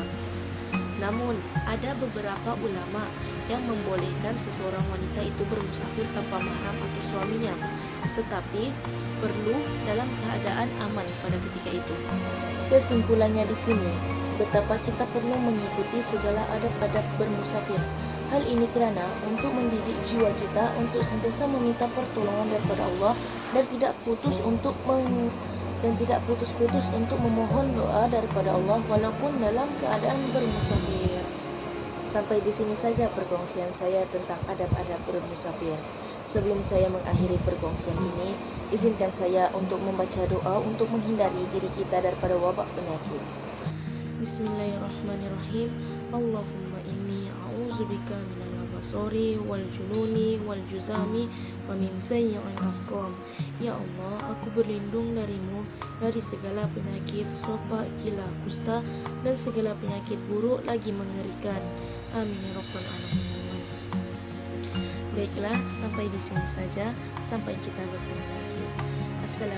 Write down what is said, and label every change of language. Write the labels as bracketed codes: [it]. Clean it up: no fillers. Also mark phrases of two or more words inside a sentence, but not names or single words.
[ms] Namun, ada beberapa ulama yang membolehkan seseorang wanita itu bermusafir tanpa mahram atau suaminya, tetapi perlu dalam keadaan aman pada ketika itu. Kesimpulannya di sini, betapa kita perlu mengikuti segala adab-adab bermusafir. Hal ini kerana untuk mendidik jiwa kita untuk sentiasa meminta pertolongan daripada Allah dan tidak putus-putus untuk memohon doa daripada Allah walaupun dalam keadaan bermusafir. Sampai di sini saja perkongsian saya tentang adab-adab bermusafir. Sebelum saya mengakhiri perkongsian ini, izinkan saya untuk membaca doa untuk menghindari diri kita daripada wabak penyakit. [ar] Bismillahirrahmanirrahim. اللهم إني أعوذ بك من البرص والجنون والجذام ومن سيئ الأسقام. [ms] Ya Allah, aku berlindung darimu dari segala penyakit sopa, gila, kusta, dan segala penyakit buruk lagi mengerikan. [ar] آمين يا رب العالمين. [ms] Baiklah, sampai di sini saja. Sampai kita bertemu lagi.